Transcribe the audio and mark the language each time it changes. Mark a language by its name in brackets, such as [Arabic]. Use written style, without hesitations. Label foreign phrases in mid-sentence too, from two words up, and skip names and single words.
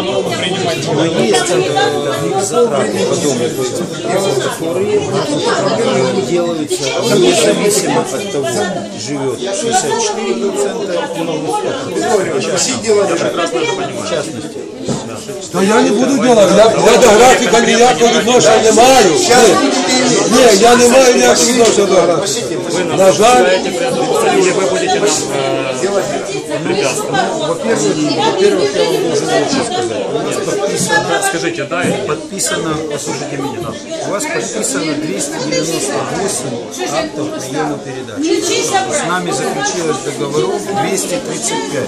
[Russian] Но есть затраты по дому, которые делаются независимо от того, живет 64% в частности. То я не буду делать, [Ukrainian] я до графіка ніякого відношення не маю. Ні, я не маю ніякого відношення до графіка. На жаль, [Russian] вы будете нам препятствовать. Во-первых, я вам должен лучше сказать. У нас подписано, Скажите, да, подписано, послушайте меня, у вас подписано 298 актов приема передач. С нами заключилось договоров 235.